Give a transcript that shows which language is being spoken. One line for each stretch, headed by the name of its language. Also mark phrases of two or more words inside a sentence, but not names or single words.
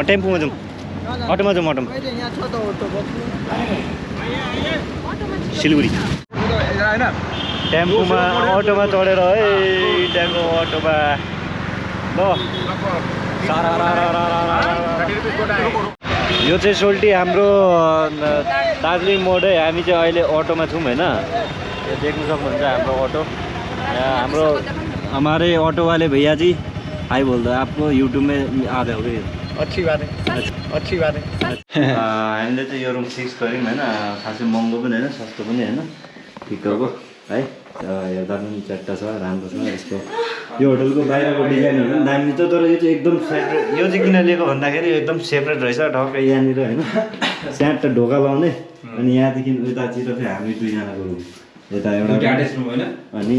Nepali: टेम्पोमा जाउँ अटोमा जाउँ सिलगढी टेम्पोमा अटोमा चढेर है त्यहाँको अटोमा यो चाहिँ सोल्टी हाम्रो दार्जिलिङ मोड है हामी चाहिँ अहिले अटोमा छौँ होइन यो देख्नु सक्नुहुन्छ हाम्रो अटो हाम्रो
Hindi: हमारे ऑटो वाले भैया जी हाई बोल दो आपको यूट्यूब में आ रहे होगे अच्छी बात है
Nepali: हामीले चाहिँ यो रुम फिक्स गऱ्यौँ होइन खासै महँगो पनि होइन सस्तो पनि होइन ठिक्कको है हेर्दा पनि चट्टा छ राम्रो छ यसको यो होटलको बाहिरको डिजाइनहरू पनि दामी छ तर यो चाहिँ एकदम सेपरेट यो चाहिँ किन लिएको भन्दाखेरि एकदम सेपरेट रहेछ टक्कै यहाँनिर होइन स्याट ढोका लाउने अनि यहाँदेखि यतातिर चाहिँ हामी दुईजनाको रुम यता एउटा अनि